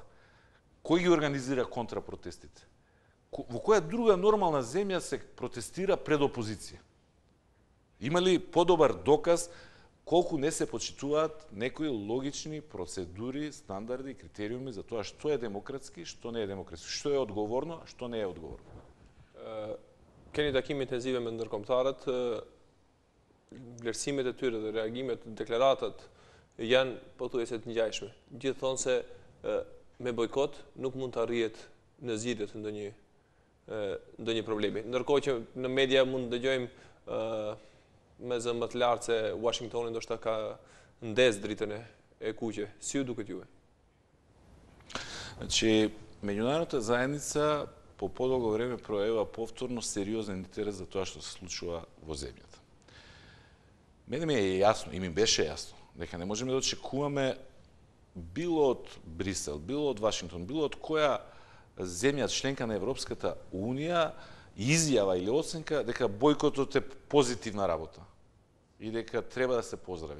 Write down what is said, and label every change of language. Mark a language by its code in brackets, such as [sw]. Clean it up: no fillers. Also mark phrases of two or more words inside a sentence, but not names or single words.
[mk] Кој ги организира контрапротестите? Во која друга нормална земја се протестира пред опозиција? Има ли подобар доказ колку не се почитуваат некои логични процедури, стандарди, критериуми за тоа што е демократски, што не е демократски, што е одговорно, што не е одговорно? [sq] Keni takime intenzive me ndërkombëtarët, vlerësimet e tyre dhe reagimet, deklaratat janë pothuajse të ngjashme. Gjithë thonë se me bojkot nuk mund të arrihet në zgjidhje të ndonjë problemi. Ndërkohë që në media mund të dëgjojmë me zë më të lartë se Washingtoni ndoshta ka ndez dritën e kuqe. Si ju duket juve? [mk] Значи, меѓународната заедница по подолго време проявува повторно сериозен интерес за тоа што се случува во земјата. Мене ми е јасно, и ми беше јасно, дека не можеме да очекуваме било од Брисел, било од Вашингтон, било од која земја членка на Европската Унија изјава или оценка дека бојкотот е позитивна работа и дека треба да се поздрави.